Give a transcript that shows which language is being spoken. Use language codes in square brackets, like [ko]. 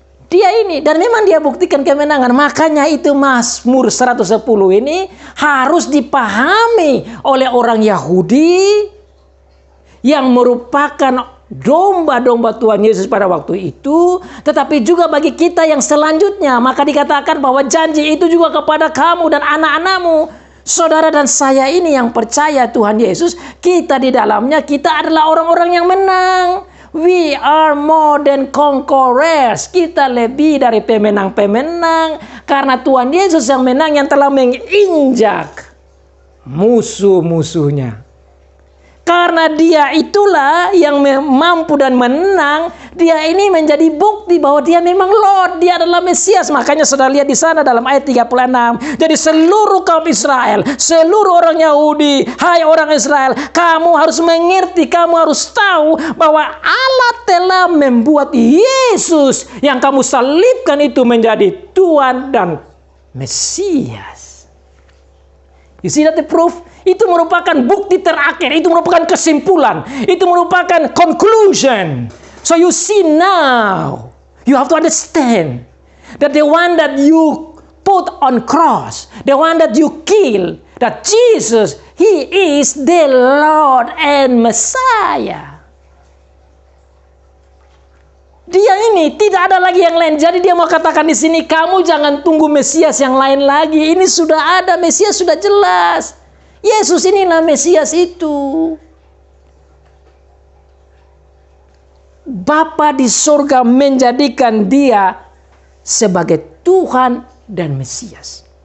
[id] Dia ini, dan memang dia buktikan kemenangan. Makanya itu Mazmur 110 ini harus dipahami oleh orang Yahudi yang merupakan domba-domba Tuhan Yesus pada waktu itu, tetapi juga bagi kita yang selanjutnya. Maka dikatakan bahwa janji itu juga kepada kamu dan anak-anakmu. Saudara dan saya ini yang percaya Tuhan Yesus, kita di dalamnya, kita adalah orang-orang yang menang. [en] We are more than conquerors. [id] Kita lebih dari pemenang-pemenang, karena Tuhan Yesus yang menang, yang telah menginjak musuh-musuhnya. Karena dia itulah yang mampu dan menang, dia ini menjadi bukti bahwa dia memang Lord, dia adalah Mesias. Makanya saudara lihat di sana dalam ayat 36. Jadi seluruh kaum Israel, seluruh orang Yahudi, hai orang Israel, kamu harus mengerti, kamu harus tahu bahwa Allah telah membuat Yesus yang kamu salibkan itu menjadi Tuhan dan Mesias. [en] You see that the proof? [id] Itu merupakan bukti terakhir, itu merupakan kesimpulan, itu merupakan conclusion. [en] So you see now, you have to understand that the one that you put on cross, the one that you kill, that Jesus, He is the Lord and Messiah. [id] Dia ini tidak ada lagi yang lain. Jadi dia mau katakan di sini, kamu jangan tunggu Mesias yang lain lagi. Ini sudah ada, Mesias sudah jelas. Yesus inilah Mesias itu. Bapa di surga menjadikan dia sebagai Tuhan dan Mesias.